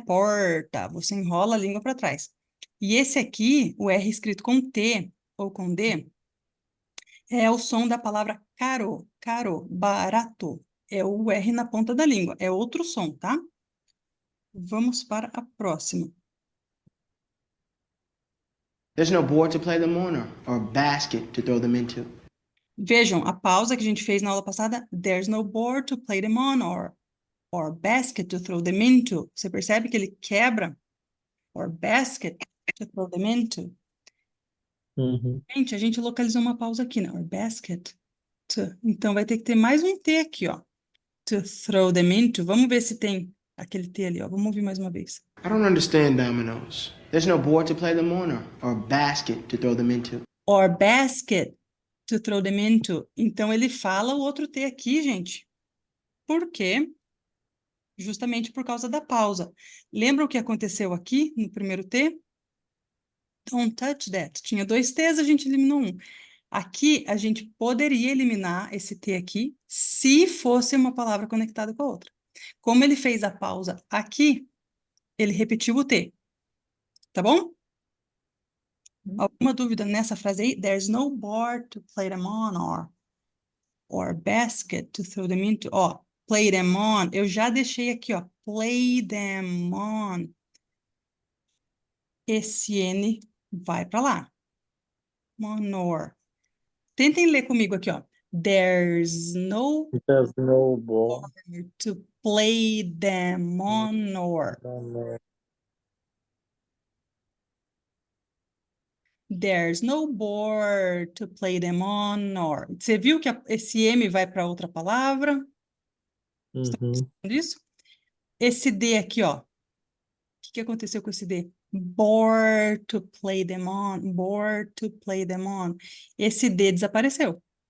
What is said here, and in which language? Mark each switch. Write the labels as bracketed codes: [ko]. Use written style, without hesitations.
[pt] Porta, você enrola a língua para trás. E esse aqui, o R escrito com T ou com D, é o som da palavra caro, barato. É o R na ponta da língua, é outro som, tá? Vamos para a próxima. [en] There's no board to play them on or basket to throw them into. [pt] Vejam, a pausa que a gente fez na aula passada, [en] there's no board to play them on or basket to throw them into. [pt] Você percebe que ele quebra [en] or basket to throw them into. [pt] Gente, a gente localizou uma pausa aqui, né? [en] Or basket to. [pt] Então, vai ter que ter mais um T aqui, ó. [en] To throw them into. [pt] Vamos ver se tem aquele T ali, ó. Vamos ouvir mais uma vez. [en] I don't understand dominoes. There's no board to play them on or basket to throw them into. Or basket to throw them into. [pt] Então, ele fala o outro T aqui, gente. Por quê? Justamente por causa da pausa. Lembra o que aconteceu aqui no primeiro T? [en] Don't touch that. [pt] Tinha dois T's, a gente eliminou um. Aqui, a gente poderia eliminar esse T aqui se fosse uma palavra conectada com a outra. Como ele fez a pausa aqui, ele repetiu o T. Tá bom? Alguma dúvida nessa frase aí? [en] There's no board to play them on or basket to throw them into. [pt] Ó, [en] play them on. [pt] Eu já deixei aqui, ó. [en] Play them on. [pt] Esse N vai para lá. Monor. Tentem ler comigo aqui, ó. [en] There's no board to play them on or. There's no board to play them on or. [pt] Você viu que esse M vai para outra palavra? Isso? Esse D aqui, ó. O que aconteceu com esse D? [en] Board to play them on. Board to play them on. [pt] Esse D desapareceu.